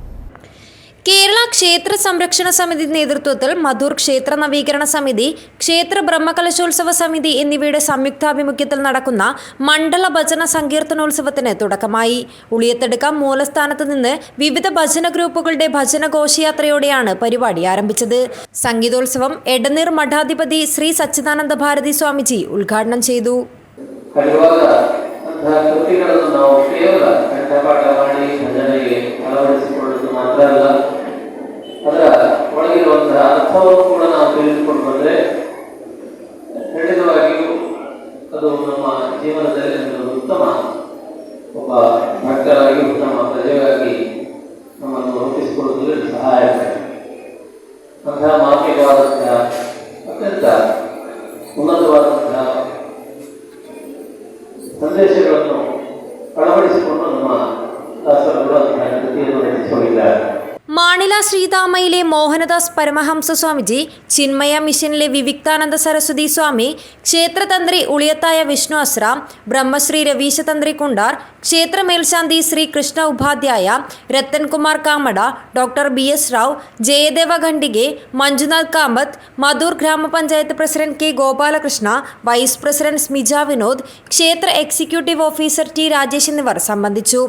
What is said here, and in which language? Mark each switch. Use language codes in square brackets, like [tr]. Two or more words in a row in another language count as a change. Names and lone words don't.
[ml] കേരള ക്ഷേത്ര സംരക്ഷണ സമിതി നേതൃത്വത്തിൽ മധൂർ ക്ഷേത്ര നവീകരണ സമിതി, ക്ഷേത്ര ബ്രഹ്മകലശോത്സവ സമിതി എന്നിവയുടെ സംയുക്താഭിമുഖ്യത്തിൽ നടക്കുന്ന മണ്ഡല ഭജന സങ്കീർത്തനോത്സവത്തിന് തുടക്കമായി. ഉളിയത്തെടുക്ക മൂലസ്ഥാനത്ത് നിന്ന് വിവിധ ഭജന ഗ്രൂപ്പുകളുടെ ഭജന ഘോഷയാത്രയോടെയാണ് പരിപാടി ആരംഭിച്ചത്. സംഗീതോത്സവം എടനീർ മഠാധിപതി ശ്രീ സച്ചിദാനന്ദ ഭാരതി സ്വാമിജി ഉദ്ഘാടനം ചെയ്തു. [kn] ಮಾತ್ರಲ್ಲ, ಅದರ ಒಳಗಿರುವಂತಹ ಅರ್ಥವನ್ನು ಕೂಡ ನಾವು ತಿಳಿದುಕೊಂಡ್ರೆ ಖಂಡಿತವಾಗಿಯೂ ಅದು ನಮ್ಮ ಜೀವನದಲ್ಲಿ ಒಂದು ಉತ್ತಮ ಒಬ್ಬ ಭಕ್ತರಾಗಿ ಉತ್ತಮ ಪ್ರಜೆಯಾಗಿ ನಮ್ಮನ್ನು ರೂಪಿಸಿಕೊಳ್ಳುವುದರಲ್ಲಿ ಸಹಾಯಕಾರಿ. ಅಂತಹ ಮಾರ್ಮಿಕವಾದಂತಹ ಅತ್ಯಂತ ಉನ್ನತವಾದಂತಹ ಸಂದೇಶಗಳನ್ನು ಅಳವಡಿಸಿಕೊಂಡು ನಮ್ಮ [ml] മാണില ശ്രീതാമയിലെ മോഹനദാസ് പരമഹംസ സ്വാമിജി, ചിന്മയ മിഷനിലെ വിവിക്താനന്ദ സരസ്വതി സ്വാമി, ക്ഷേത്രതന്ത്രി ഉളിയത്തായ വിഷ്ണു അസ്രാം, ബ്രഹ്മശ്രീ രവീശതന്ത്രി കുണ്ടാർ, ക്ഷേത്ര മേൽശാന്തി ശ്രീ കൃഷ്ണ ഉപാധ്യായ, രത്തൻകുമാർ കാമട, ഡോക്ടർ BS റാവ്, ജയദേവ ഖണ്ഡികെ, മഞ്ജുനാഥ് കാമത്ത്, മധൂർ ഗ്രാമപഞ്ചായത്ത് പ്രസിഡന്റ് K ഗോപാലകൃഷ്ണ, [en] vice president [ml] സ്മിജ വിനോദ്, ക്ഷേത്ര [en] executive officer [ml] T രാജേഷ് എന്നിവർ സംബന്ധിച്ചു.